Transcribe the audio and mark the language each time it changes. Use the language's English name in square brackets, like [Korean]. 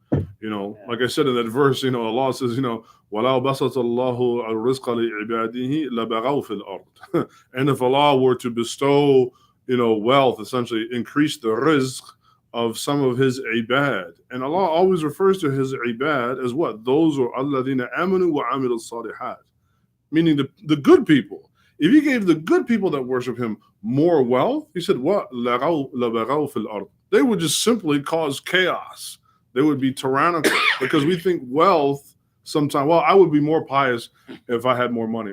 [English] Like I said in that verse, Allah says, [Arabic] وَلَوْ بَسَطَ اللَّهُ الرِّزْقَ لِعِبَادِهِ لَبَغَوْا فِي الْأَرْضِ. [English] And if Allah were to bestow, wealth, essentially increase the rizq of some of his ibad. And Allah always refers to his ibad as what? Those are [Arabic] الَّذِينَ آمَنُوا وَعَمِلُوا الصَّالِحَاتِ. [English] Meaning the good people. If he gave the good people that worship him more wealth, he said, what? [Arabic] لَبَغَوْا فِي الْأَرْضِ. [English] They would just simply cause chaos. They would be tyrannical, because we think wealth sometimes, I would be more pious if I had more money.